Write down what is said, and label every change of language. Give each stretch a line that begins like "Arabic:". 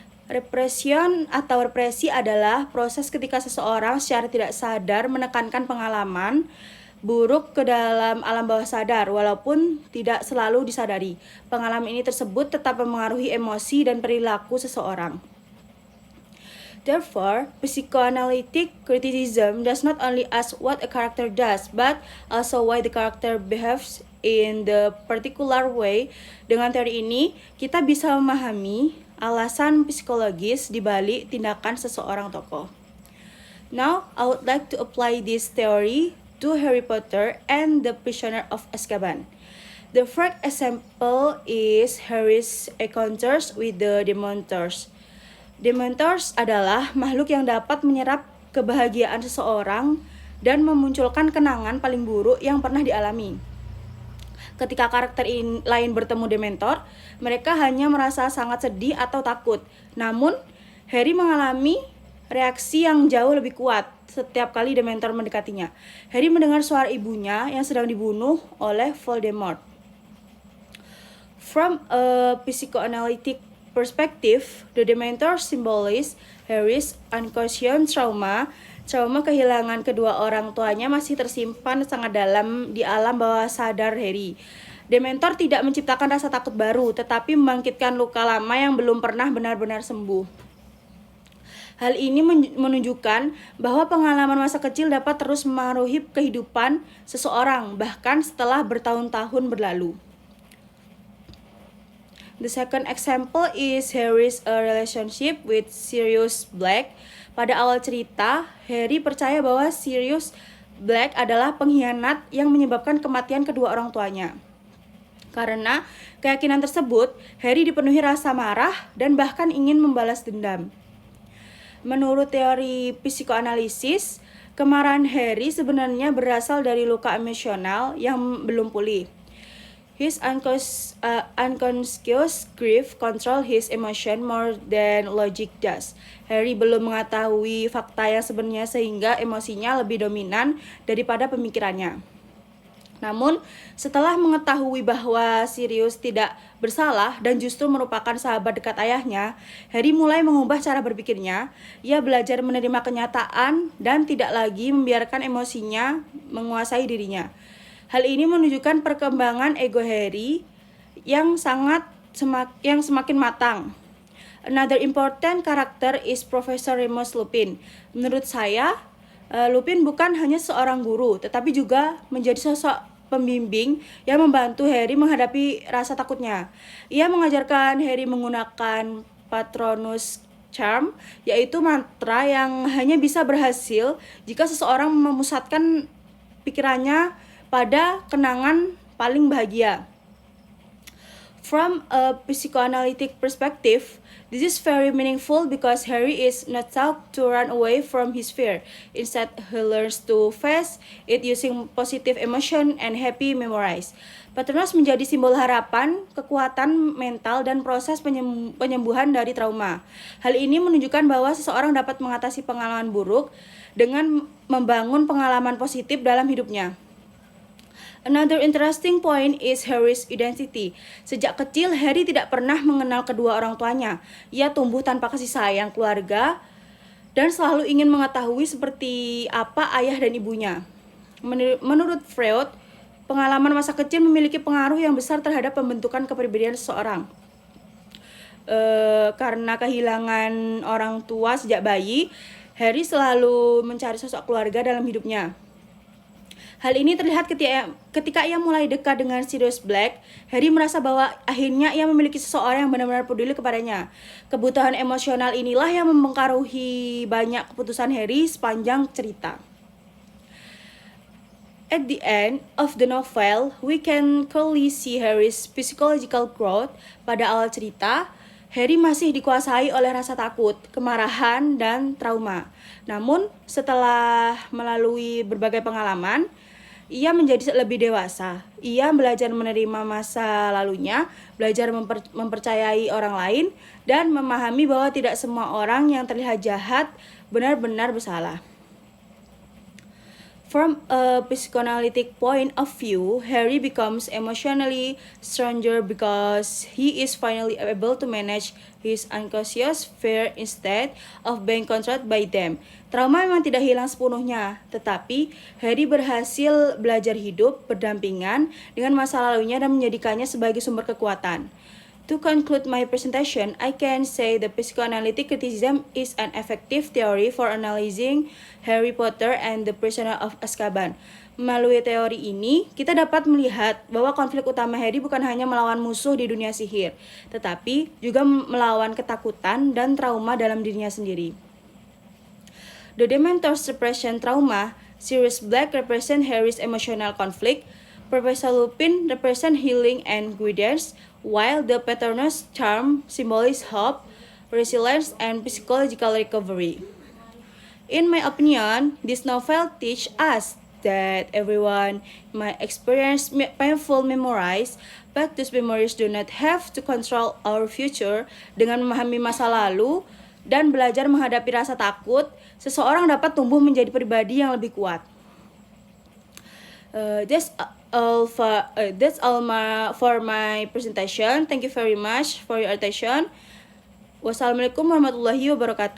Indonesian: Repression atau represi adalah proses ketika seseorang secara tidak sadar menekankan pengalaman buruk ke dalam alam bawah sadar, walaupun tidak selalu disadari. Pengalaman ini tersebut tetap memengaruhi emosi dan perilaku seseorang.
English: Therefore, psychoanalytic criticism does not only ask what a character does, but also why the character behaves in the particular way.
Indonesian: Dengan teori ini, kita bisa memahami alasan psikologis di balik tindakan seseorang tokoh.
English: Now, I would like to apply this theory to Harry Potter and the Prisoner of Azkaban. The first example is Harry's encounters with the Dementors.
Indonesian: Dementors adalah makhluk yang dapat menyerap kebahagiaan seseorang dan memunculkan kenangan paling buruk yang pernah dialami. Ketika karakter lain bertemu Dementor, mereka hanya merasa sangat sedih atau takut. Namun, Harry mengalami reaksi yang jauh lebih kuat setiap kali Dementor mendekatinya. Harry mendengar suara ibunya yang sedang dibunuh oleh Voldemort.
English: From a psychoanalytic perspective, the Dementor symbolize Harry's unconscious trauma.
Indonesian: Trauma kehilangan kedua orang tuanya masih tersimpan sangat dalam di alam bawah sadar Harry. Dementor tidak menciptakan rasa takut baru, tetapi membangkitkan luka lama yang belum pernah benar-benar sembuh. Hal ini menunjukkan bahwa pengalaman masa kecil dapat terus memengaruhi kehidupan seseorang, bahkan setelah bertahun-tahun berlalu.
English: The second example is Harry's relationship with Sirius Black.
Indonesian: Pada awal cerita, Harry percaya bahwa Sirius Black adalah pengkhianat yang menyebabkan kematian kedua orang tuanya. Karena keyakinan tersebut, Harry dipenuhi rasa marah dan bahkan ingin membalas dendam. Menurut teori psikoanalisis, kemarahan Harry sebenarnya berasal dari luka emosional yang belum pulih.
English: His unconscious grief control his emotion more than logic does.
Indonesian: Harry belum mengetahui fakta yang sebenarnya sehingga emosinya lebih dominan daripada pemikirannya. Namun, setelah mengetahui bahwa Sirius tidak bersalah dan justru merupakan sahabat dekat ayahnya, Harry mulai mengubah cara berpikirnya. Ia belajar menerima kenyataan dan tidak lagi membiarkan emosinya menguasai dirinya. Hal ini menunjukkan perkembangan ego Harry yang semakin matang.
English: Another important character is Professor Remus Lupin.
Indonesian: Menurut saya, Lupin bukan hanya seorang guru, tetapi juga menjadi sosok pembimbing yang membantu Harry menghadapi rasa takutnya. Ia mengajarkan Harry menggunakan Patronus Charm, yaitu mantra yang hanya bisa berhasil jika seseorang memusatkan pikirannya pada kenangan paling bahagia.
English: From a psychoanalytic perspective, this is very meaningful because Harry is not taught to run away from his fear. Instead, he learns to face it using positive emotion and happy memories.
Indonesian: Patronus menjadi simbol harapan, kekuatan mental, dan proses penyembuhan dari trauma. Hal ini menunjukkan bahwa seseorang dapat mengatasi pengalaman buruk dengan membangun pengalaman positif dalam hidupnya.
English: Another interesting point is Harry's identity.
Indonesian: Sejak kecil, Harry tidak pernah mengenal kedua orang tuanya. Ia tumbuh tanpa kasih sayang keluarga dan selalu ingin mengetahui seperti apa ayah dan ibunya. Menurut Freud, pengalaman masa kecil memiliki pengaruh yang besar terhadap pembentukan kepribadian seseorang. Karena kehilangan orang tua sejak bayi, Harry selalu mencari sosok keluarga dalam hidupnya. Hal ini terlihat ketika ia mulai dekat dengan Sirius Black. Harry merasa bahwa akhirnya ia memiliki seseorang yang benar-benar peduli kepadanya. Kebutuhan emosional inilah yang mempengaruhi banyak keputusan Harry sepanjang cerita.
English: At the end of the novel, we can clearly see Harry's psychological growth.
Indonesian: Pada awal cerita, Harry masih dikuasai oleh rasa takut, kemarahan, dan trauma. Namun, setelah melalui berbagai pengalaman, ia menjadi lebih dewasa. Ia belajar menerima masa lalunya, belajar mempercayai orang lain, dan memahami bahwa tidak semua orang yang terlihat jahat benar-benar bersalah.
English: From a psychoanalytic point of view, Harry becomes emotionally stronger because he is finally able to manage his unconscious fear instead of being controlled by them.
Indonesian: Trauma memang tidak hilang sepenuhnya, tetapi Harry berhasil belajar hidup berdampingan dengan masa lalunya dan menjadikannya sebagai sumber kekuatan.
English: To conclude my presentation, I can say the psychoanalytic criticism is an effective theory for analyzing Harry Potter and the Prisoner of Azkaban.
Indonesian: Melalui teori ini, kita dapat melihat bahwa konflik utama Harry bukan hanya melawan musuh di dunia sihir, tetapi juga melawan ketakutan dan trauma dalam dirinya sendiri.
English: The Dementor's suppression trauma, Sirius Black represent Harry's emotional conflict, Professor Lupin represent healing and guidance, while the Patronus Charm symbolizes hope, resilience, and psychological recovery. In my opinion, this novel teaches us that everyone might experience painful memories, but these memories do not have to control our future.
Indonesian: Dengan memahami masa lalu dan belajar menghadapi rasa takut, seseorang dapat tumbuh menjadi pribadi yang lebih kuat.
English: That's all for my presentation. Thank you very much for your attention.
Arabic: Wassalamualaikum warahmatullahi wabarakatuh.